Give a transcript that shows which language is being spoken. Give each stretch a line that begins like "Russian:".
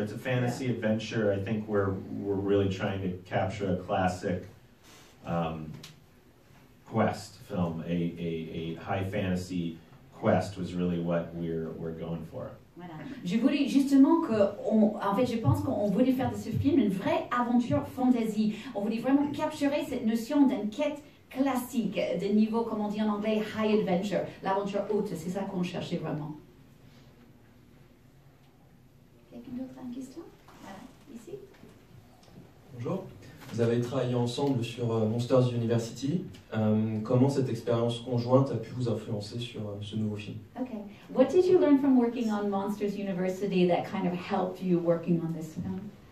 English: It's a fantasy adventure. I think we're really trying to capture a classic quest film. A high fantasy quest was really what we're going for.
French: Voilà. Je voulais justement en fait, je pense qu'on voulait faire de ce film une vraie aventure fantasy. On voulait vraiment capturer cette notion d'une quête classique, de niveau, comme on dit en anglais, high adventure, l'aventure haute, c'est ça qu'on cherchait vraiment. Quelqu'un d'autre a une question? Voilà, ici. Bonjour. Vous avez travaillé ensemble sur Monsters University. Comment cette expérience conjointe a pu vous influencer sur ce nouveau film?
English: Okay. What did you learn from working on Monsters University that kind of helped you working on this film?